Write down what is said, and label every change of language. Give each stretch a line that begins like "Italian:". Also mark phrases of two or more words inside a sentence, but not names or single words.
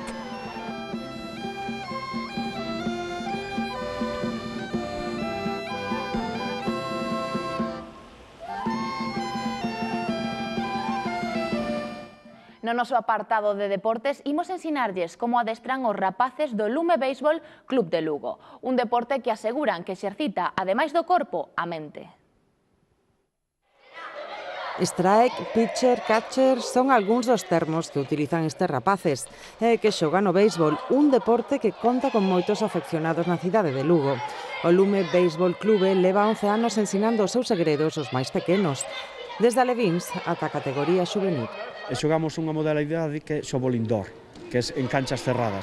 Galician: No noso apartado de deportes, imos ensinarlles como adestran os rapaces do Lume Béisbol Club de Lugo, un deporte que aseguran que exercita, ademais do corpo, a mente.
English: Strike, pitcher, catcher
Galician: son algúns dos termos que utilizan estes rapaces e que xogan o béisbol, un deporte que conta con moitos afeccionados na cidade de Lugo. O Lume Béisbol Clube leva 11 anos ensinando os seus segredos aos máis pequenos, desde alevíns ata a categoría xuvenil. E xogamos unha modalidade que é xobol indoor, que é en canchas cerradas.